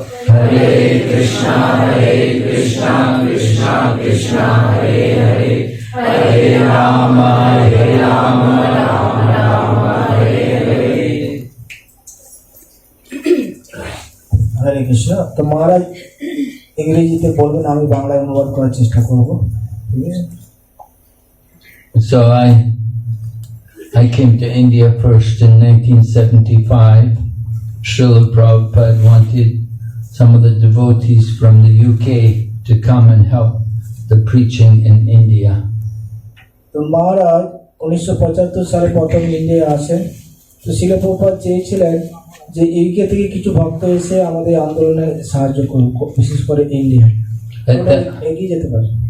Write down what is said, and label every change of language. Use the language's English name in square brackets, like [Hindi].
[Sanskrit] Hare Krishna Krishna Krishna Hare Hare, Hare Rama Rama Rama Hare Hare. [Bangla] হরে কৃষ্ণ। তো মহারাজ ইংরেজিতে বলবেন, আমি বাংলায় অনুবাদ করার চেষ্টা করবো, ঠিক আছে? [English] So I came to India first in 1975. Srila Prabhupada wanted some of the devotees from the UK to come and help the preaching in India. [Bangla] তো মহারাজ 1975 সালে প্রথম ইন্ডিয়া আসেন। তো শিল প্রভুপাদ চেয়েছিলেন যে ইউকে থেকে কিছু ভক্ত এসে আমাদের আন্দোলনে সাহায্য করুক, বিশেষ করে ইন্ডিয়া এগিয়ে যেতে পারে।